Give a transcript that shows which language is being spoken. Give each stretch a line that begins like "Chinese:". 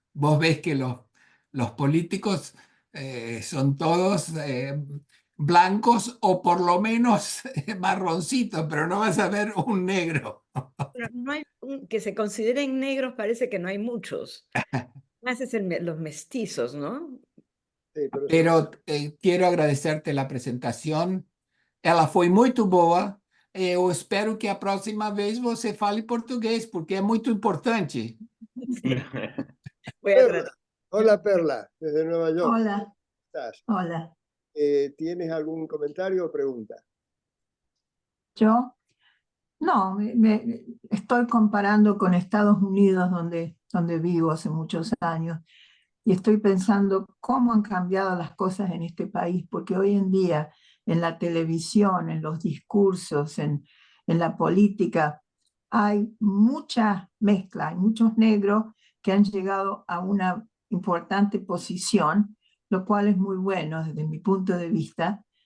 Spanish: Vos ves que los políticos son todos blancos o por lo menos marroncitos, pero no vas a ver un negro. Pero no hay, que se consideren negros, parece que no hay muchos. Más es los mestizos, ¿no? Sí, pero Pero quiero agradecerte la presentación.
Portuguese: Ela foi muito boa. Eu espero que a próxima vez você fale português, porque é muito importante.
Spanish: Voy a Perla, tratar. hola Perla, desde Nueva York. Hola, ¿Cómo estás? hola. ¿Tienes algún comentario o pregunta? Yo no, estoy comparando con Estados Unidos, donde vivo hace muchos años, y estoy pensando cómo han cambiado las cosas en este país, porque hoy en día en la televisión, en los discursos, en la política, hay mucha mezcla, hay muchos negros que han llegado a una importante posición, lo cual es muy bueno desde mi punto de vista.